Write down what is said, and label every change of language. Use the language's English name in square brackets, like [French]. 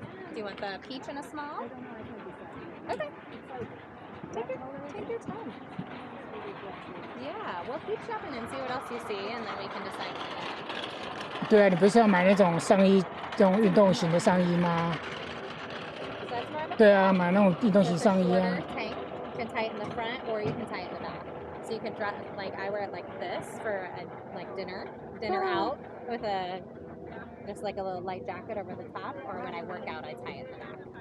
[English] Do you want the peach in a small? Okay. Take your time. Yeah, we'll keep shopping and see what else you see, and then we can decide. [Chinese] 对啊，你不是要买那种上衣，这种运动型的上衣吗？ [English] So that's more of a [Chinese] 对啊，买那种运动型上衣啊 [English] quarter。 tank. You can tie it in the front, or you can tie it in the back. So you can dress like I wear it like this for like dinner out with a just like a little light jacket over the top, or when I work out, I tie it in the back.